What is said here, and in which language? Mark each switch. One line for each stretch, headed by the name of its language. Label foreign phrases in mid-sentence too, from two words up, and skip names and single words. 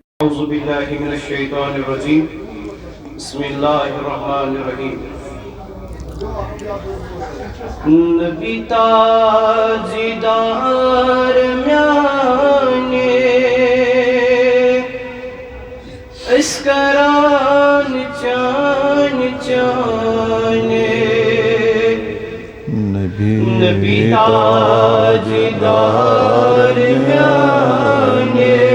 Arabic: اعوذ باللہ من الشیطان الرجیم بسم اللہ الرحمن الرحیم
Kashmiri: نبی تاجدار میانے اسکران چان چانے نبی تاجدار میانے